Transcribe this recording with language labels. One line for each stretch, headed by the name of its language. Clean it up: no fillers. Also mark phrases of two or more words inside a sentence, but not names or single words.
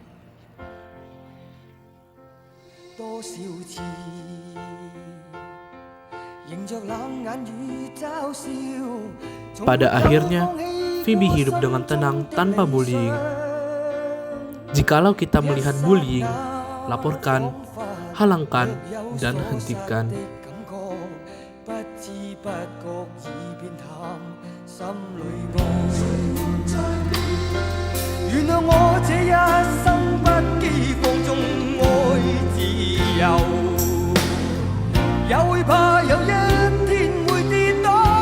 Indonesian: Pada akhirnya, Phoebe hidup dengan tenang tanpa bullying. Jikalau kita melihat bullying, laporkan, halangkan, dan hentikan.
Cantonese: 原諒我這一生不羈放縱愛自由，也會怕有一天會跌倒。